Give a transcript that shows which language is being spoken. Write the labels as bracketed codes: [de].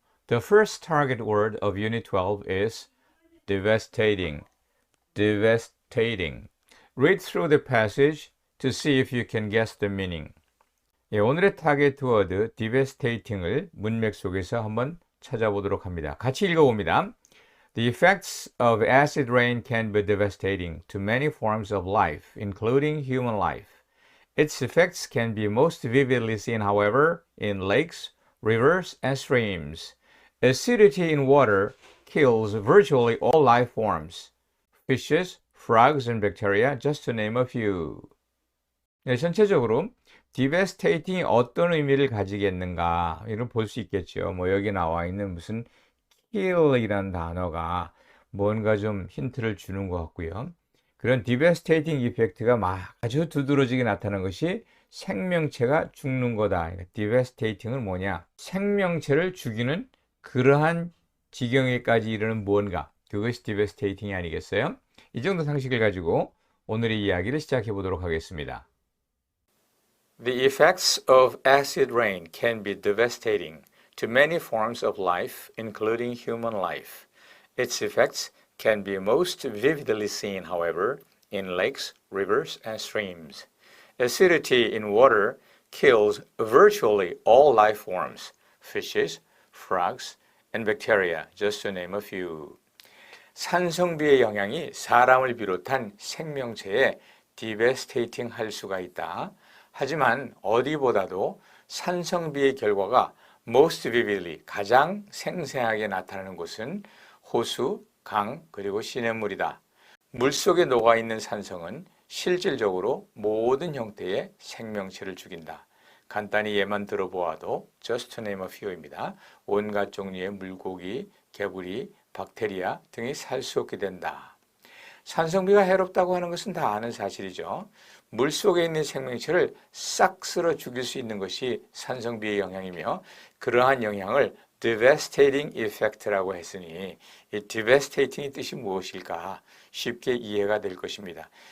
[en] The first target word of Unit 12 is devastating. Devastating. Read through the passage to see if you can guess the meaning. [ko] 오늘의 타겟 워드 devastating을 문맥 속에서 한번 찾아보도록 합니다. 같이 읽어봅니다. [en] The effects of acid rain can be devastating to many forms of life, including human life. Its effects can be most vividly seen, however, in lakes, rivers, and streams. Acidity in water kills virtually all life forms, fishes, frogs, and bacteria, just to name a few. [ko] 전체적으로 devastating이 어떤 의미를 가지겠는가 이런 볼 수 있겠죠. 여기 나와 있는 무슨 kill이라는 단어가 뭔가 좀 힌트를 주는 것 같고요. 그런 devastating 이펙트가 아주 두드러지게 나타나는 것이 생명체가 죽는 거다. devastating은 뭐냐? 생명체를 죽이는 그러한 지경에까지 이르는 뭔가. 그것이 devastating이 아니겠어요? 이 정도 상식을 가지고 오늘의 이야기를 시작해 보도록 하겠습니다. [en] The effects of acid rain can be devastating to many forms of life, including human life. Its effects can be most vividly seen, however, in lakes, rivers, and streams. Acidity in water kills virtually all life forms, fishes, frogs, and bacteria, just to name a few. [ko] 산성비의 영향이 사람을 비롯한 생명체에 devastating 할 수가 있다. 하지만 어디보다도 산성비의 결과가 [en] most vividly, [ko] 가장 생생하게 나타나는 곳은 호수, 강, 그리고 시냇물이다. 물속에 녹아있는 산성은 실질적으로 모든 형태의 생명체를 죽인다. 간단히 얘만 들어보아도 [en] just to name a few [ko] 입니다. 온갖 종류의 물고기, 개구리, 박테리아 등이 살 수 없게 된다. 산성비가 해롭다고 하는 것은 다 아는 사실이죠. 물속에 있는 생명체를 싹 쓸어 죽일 수 있는 것이 산성비의 영향이며 그러한 영향을 [en] devastating effect [ko] 라고 했으니 이 devastating의 뜻이 무엇일까 쉽게 이해가 될 것입니다.